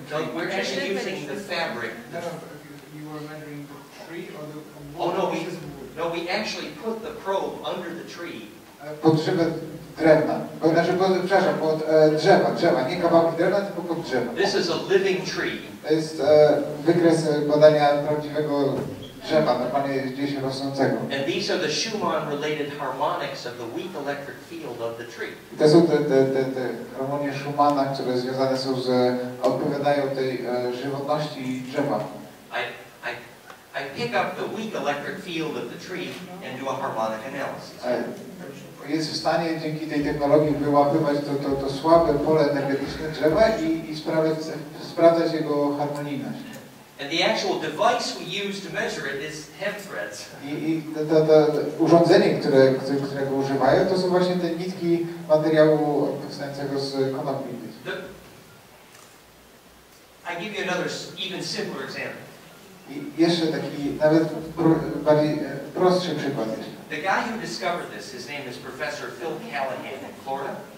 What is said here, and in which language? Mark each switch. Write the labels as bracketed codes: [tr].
[en] No, we're actually using the fabric. You were measuring the tree or the... Oh no, we actually put the probe under the tree. [pl] Pod drzewem drewna. Przepraszam, pod drzewa. Nie kawałki drewna, tylko pod drzewa. [en] This is a living tree. [pl] To jest wykres badania prawdziwego drzewa, normalnie gdzieś rosnącego. [en] And these are the Schumann-related harmonics of the weak electric field of the tree. [pl] To są te harmonie Schumana, które związane są odpowiadają tej żywotności drzewa. [en] I pick up the weak electric field of the tree and do a harmonic analysis. [pl] Jest w stanie dzięki tej technologii wyłapywać to słabe pole energetyczne drzewa i sprawdzać jego harmonijność. [en] And the actual device we use to measure it is hemp threads. [pl] I to urządzenie, którego używają, to są właśnie te nitki materiału powstającego z konopi. [en] I give you another even simpler example. [pl] I jeszcze taki nawet bardziej prostszy przykład jeszcze. [en] The guy who discovered this, his name is Professor Phil Callahan in Florida.